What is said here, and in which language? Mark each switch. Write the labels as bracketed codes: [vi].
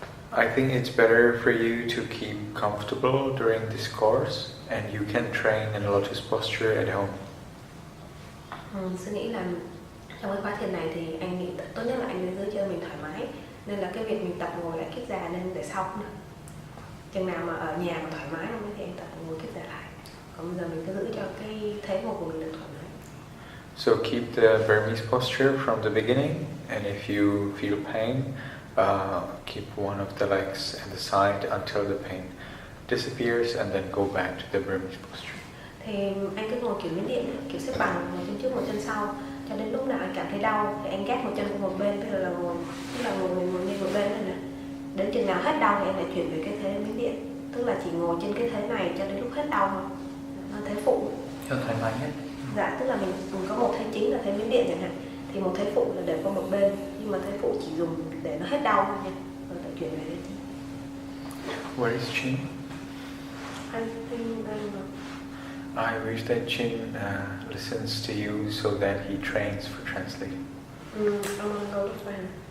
[en] I think it's better for you to keep comfortable during this course, and you can train in lotus posture at home. [vi] Tôi nghĩ là trong cái khóa thiền này thì anh nghĩ tốt nhất là anh nên giữ cho mình thoải mái, nên là cái việc mình tập ngồi lại kiếp già nên để sau nữa. Chừng nào mà ở nhà mà thoải mái không thì anh tập ngồi kiếp già lại. Còn bây giờ mình cứ giữ cho cái thế ngồi của mình được thoải mái. So keep the Burmese posture from the beginning, and if you feel pain, keep one of the legs at the side until the pain disappears, and then go back to the Burmese posture. Thì anh cứ ngồi kiểu Miến Điện, kiểu xếp bằng, ngồi chân trước ngồi chân sau, cho đến lúc nào anh cảm thấy đau thì anh gác một chân qua một bên, tức là ngồi nghiêng một bên này nè. Đến chừng nào hết đau thì anh lại chuyển về cái thế Miến Điện, tức là chỉ ngồi trên cái thế này cho đến lúc hết đau thôi. Thế phụ. Cho thoải mái nhất. Dạ, tức là mình có một thế chính là thế Miến Điện chẳng hạn, thì một thế phụ là để qua một bên, nhưng mà thế phụ chỉ dùng để nó hết đau thôi nha, rồi lại chuyển về đây. [en] Where is Chin? I think I don't know. I wish that Chin listens to you so that he trains for translating. I'm gonna go look for him.